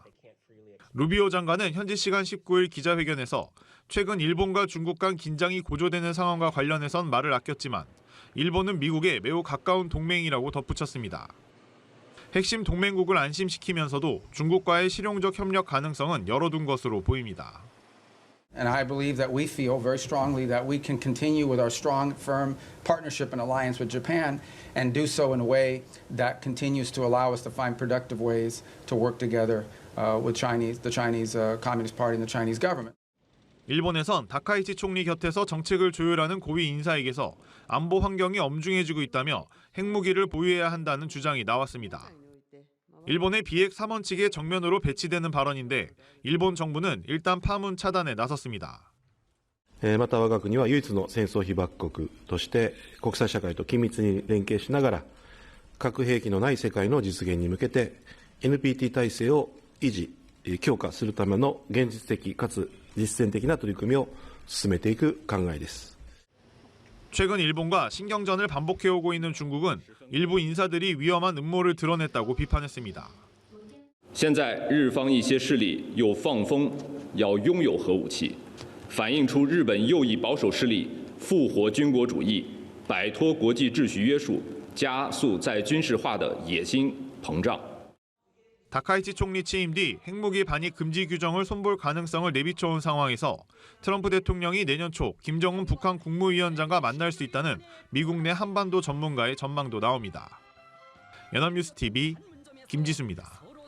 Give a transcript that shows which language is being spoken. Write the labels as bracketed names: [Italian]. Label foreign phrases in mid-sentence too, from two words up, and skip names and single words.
[Korean] 루비오 장관은 현지 시간 19일 기자회견에서 최근 일본과 중국 간 긴장이 고조되는 상황과 관련해선 말을 아꼈지만 일본은 미국의 매우 가까운 동맹이라고 덧붙였습니다. 핵심 동맹국을 안심시키면서도 중국과의 실용적 협력 가능성은 열어둔 것으로 보입니다. [English] And I believe that we feel very strongly that we can continue with our strong, firm partnership and alliance with Japan and do so in a way that continues to allow us to find productive ways to work together with the Chinese Communist Party and the Chinese government. [Korean] 일본에선 다카이치 총리 곁에서 정책을 조율하는 고위 인사에게서 안보 환경이 엄중해지고 있다며 핵무기를 보유해야 한다는 주장이 나왔습니다. 일본의 비핵 3원칙에 정면으로 배치되는 발언인데 일본 정부는 일단 파문 차단에 나섰습니다. [Japanese] また我が国は唯一の戦争被爆国として国際社会と緊密に連携しながら核兵器のない世界の実現に向けて NPT 体制を維持強化するための現実的かつ実践的な取り組みを進めていく考えです。 [Korean] 최근 일본과 신경전을 반복해오고 있는 중국은 일부 인사들이 위험한 음모를 드러냈다고 비판했습니다. [Chinese] 现在日方一些势力又放风要拥有核武器，反映出日本右翼保守势力复活军国主义、摆脱国际秩序约束、加速再军事化的野心膨胀。 [Korean] 다카이치 총리 취임 뒤 핵무기 반입 금지 규정을 손볼 가능성을 내비쳐온 상황에서 트럼프 대통령이 내년 초 김정은 북한 국무위원장과 만날 수 있다는 미국 내 한반도 전문가의 전망도 나옵니다. 연합뉴스TV 김지수입니다.